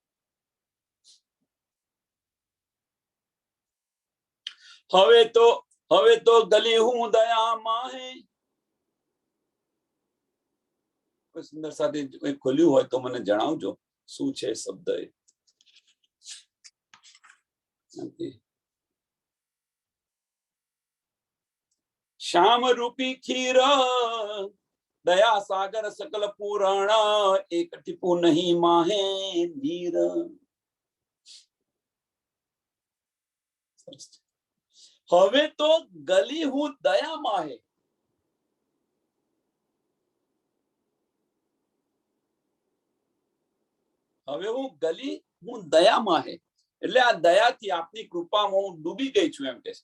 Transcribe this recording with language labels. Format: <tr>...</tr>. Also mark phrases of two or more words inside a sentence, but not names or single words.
<gu>હવે તો ગલી હું દયા માહે। કોઈ સુંદર સાથે ખોલ્યું હોય તો મને જણાવજો શું છે શબ્દ એ।</gu> <hi>श्याम रूपी खीर दया सागर सकल पूरण, एक टिपू नहीं माहे नीर।</hi> <gu>હવે તો ગલી હું દયા માહે, હવે હું ગલી હું દયા માહે એટલે આ દયાથી આપની કૃપામાં હું ડૂબી ગઈ છું એમ કે છે।</gu>